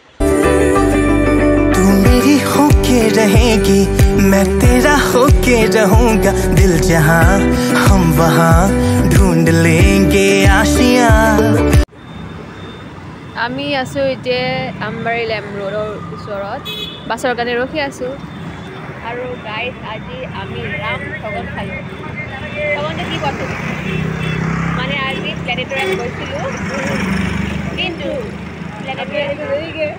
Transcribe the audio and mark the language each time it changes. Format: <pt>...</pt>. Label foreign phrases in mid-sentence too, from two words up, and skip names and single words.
<hi>तू मेरी होके रहेगी मैं तेरा होके रहूंगा दिल जहां हम वहां ढूंढ लेंगे आशियां</hi> <as>আমি আছোঁ এতিয়া আমবাৰী লেম ৰোডৰ ওচৰত বাছৰ কাৰণে ৰখি আছোঁ আৰু গাইজ আজি আমি ৰাম ঠগন খালোঁ ঠগনটো কি কৈছোঁ মানে আজি প্লেনেটৰিয়াম গৈছিলোঁ কিন্তু প্লেনেটৰিয়াম</as>